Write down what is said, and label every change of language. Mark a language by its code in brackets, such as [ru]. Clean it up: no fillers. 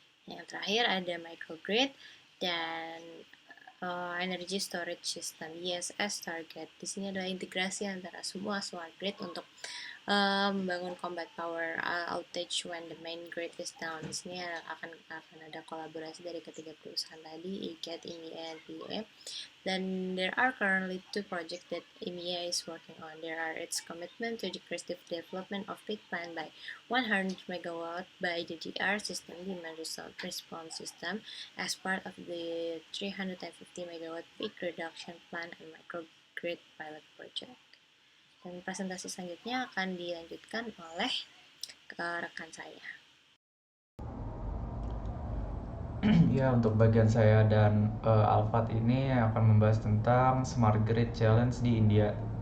[id] Yang terakhir ada microgrid dan energy storage system ESS target. Di sini adalah integrasi antara semua smart grid untuk membangun [en] combat power outage when the main grid is down. [id] Di sini akan ada kolaborasi dari ketiga perusahaan tadi, IGAT, EMEA, and PEA. [en] Dan there are currently 2 projects that EMEA is working on. There are its commitment to decrease the development of peak plant by 100 megawatt by the DR system demand response system as part of the 350 megawatt peak reduction plan and microgrid pilot project. [id] Dan presentasi selanjutnya akan dilanjutkan oleh rekan saya. Ya, untuk bagian saya dan Alfat ini akan membahas tentang Smart Grid Challenge di India.